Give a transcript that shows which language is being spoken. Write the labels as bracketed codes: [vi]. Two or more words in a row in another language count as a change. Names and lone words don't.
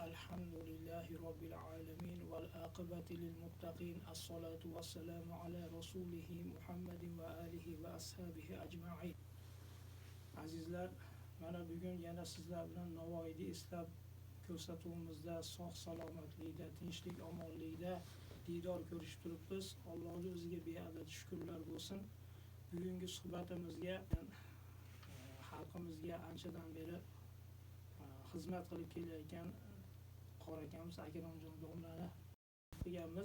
[ar] الحمد لله رب العالمين والعاقبة للمتقين الصلاة والسلام على رسوله محمد وآله وأصحابه أجمعين. [uz] Azizlar, mana bugun yana sizlar bilan Navoiyni eslab ko'rsatuvimizda sog' salomatlikda, tinchlik, omonlikda diydor ko'rishib turibmiz. Allohning o'ziga beadad shukrlar bo'lsin. Bugungi suhbatimizga xalqimizga anchadan beri xizmat qilib kelayotgan qora akamiz Akramjon domlani qilganmiz.